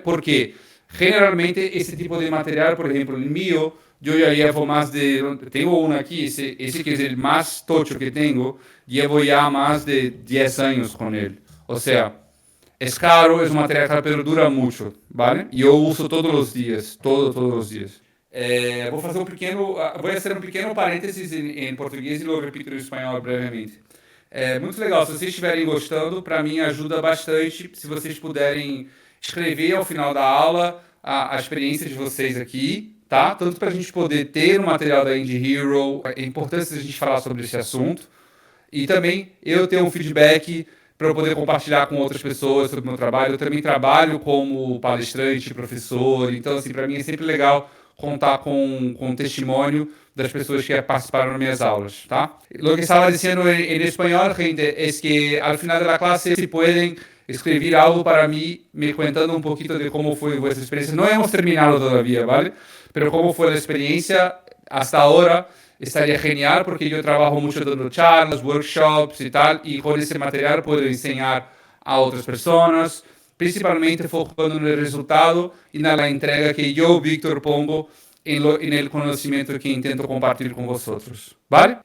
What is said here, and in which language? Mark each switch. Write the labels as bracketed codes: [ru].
[es] Porque generalmente ese tipo de material, por ejemplo, el mío, yo ya llevo más de, tengo uno aquí, ese que es el más tocho que tengo, llevo ya más de 10 años con él. O sea, es caro, es un material caro, pero dura mucho, ¿vale? Yo uso todos los días, todos los días. [pt] Vou fazer um pequeno parênteses em português e [es] lo repito [pt] em espanhol brevemente. É muito legal, se vocês estiverem gostando, para mim ajuda bastante se vocês puderem escrever ao final da aula a experiência de vocês aqui, tá? Tanto para a gente poder ter o material da Indie Hero, é importante a gente falar sobre esse assunto, e também eu ter um feedback para eu poder compartilhar com outras pessoas sobre o meu trabalho. Eu também trabalho como palestrante, professor, então assim, para mim é sempre legal contar com testemunho das pessoas que participaram das minhas aulas, ¿tá? [es] Lo que estaba diciendo en español, gente, es que al final de la clase si pueden escribir algo para mí, me contando un poquito de cómo fue vuestra experiencia. No hemos terminado todavía, ¿vale? Pero cómo fue la experiencia hasta ahora estaría genial porque yo trabajo mucho dando charlas, workshops y tal, y con ese material puedo enseñar a otras personas, principalmente focando en el resultado y en la entrega que yo, Víctor, pongo en el conocimiento que intento compartir con vosotros, ¿vale?